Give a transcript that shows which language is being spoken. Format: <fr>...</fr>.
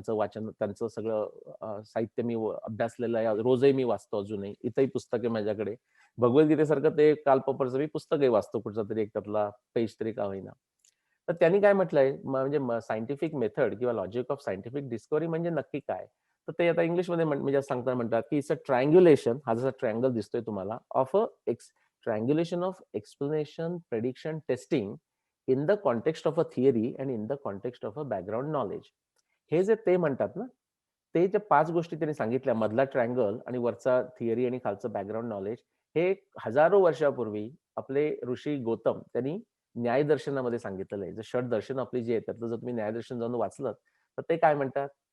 <mr>त्यांचं वाचन, त्यांचं सगळं साहित्य मी अभ्यासलेलं आहे. रोजही मी वाचतो अजूनही. इथंही पुस्तक आहे माझ्याकडे. भगवद्गीतेसारखं ते कालपेपरचं मी पुस्तकही वाचतो कुठचा तरी एक त्यातला पेज तरी का होईना. तर त्यांनी काय म्हटलंय म्हणजे सायंटिफिक मेथड किंवा लॉजिक ऑफ सायंटिफिक डिस्कव्हरी म्हणजे नक्की काय? तर ते आता इंग्लिशमध्ये म्हणजे सांगताना म्हणतात की</mr> <en>it's a triangulation,</en> <mr>हा जसा ट्रायंगल दिसतोय तुम्हाला,</mr> <en>Of a triangulation of explanation, prediction, testing in the context of a theory and in the context of a background knowledge.</en> <mr>हे जे ते म्हणतात ना, ते जे 5 गोष्टी त्यांनी सांगितल्या, मधला ट्रायंगल आणि वरचा थिअरी आणि खालचं बॅकग्राऊंड नॉलेज, हे हजारो वर्षापूर्वी आपले ऋषी गौतम त्यांनी न्यायदर्शनामध्ये सांगितलेलं आहे. जे षट दर्शन आपली जी आहे, त्यातलं जर तुम्ही न्यायदर्शन जाऊन वाचलं, तर ते काय म्हणतात?</mr>